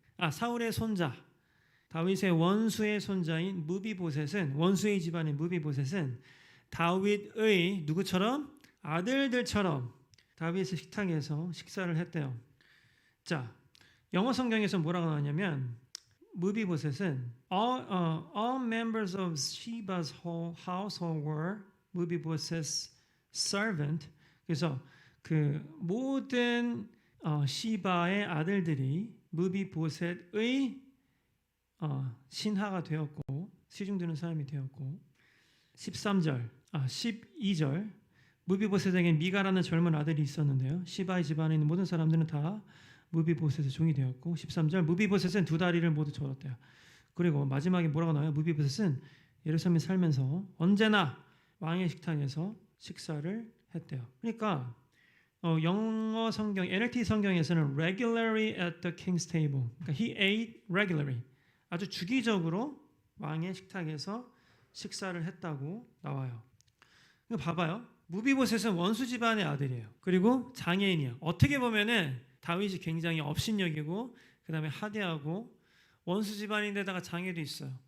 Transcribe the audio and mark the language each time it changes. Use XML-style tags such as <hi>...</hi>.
<ko>사울의 손자, 다윗의 원수의 손자인 무비보셋은, 원수의 집안의 무비보셋은 다윗의 누구처럼? 아들들처럼 다윗의 식탁에서 식사를 했대요. 자, 영어 성경에서 뭐라고 나왔냐면 무비보셋은</ko> <en>all members of Sheba's whole household were 무비보셋's servant.</en> <ko>그래서 그 모든 시바의 아들들이 무비보셋의 신하가 되었고 시중드는 사람이 되었고 12절 무비보셋에게 미가라는 젊은 아들이 있었는데요. 시바의 집안에 있는 모든 사람들은 다 무비보셋의 종이 되었고 13절 무비보셋은 2다리를 모두 절었대요. 그리고 마지막에 뭐라고 나와요? 무비보셋은 예루살렘에 살면서 언제나 왕의 식탁에서 식사를 했대요. 그러니까 영어 성경 NLT 성경에서는</ko> <en>regularly at the king's table.</en> <ko>그러니까</ko> <en>he ate regularly.</en> <ko>아주 주기적으로 왕의 식탁에서 식사를 했다고 나와요. 이거 봐봐요. 무비보셋은 원수 집안의 아들이에요. 그리고 장애인이야. 어떻게 보면은 다윗이 굉장히 업신여기고 그다음에 하대하고 원수 집안인데다가 장애도 있어요.</ko>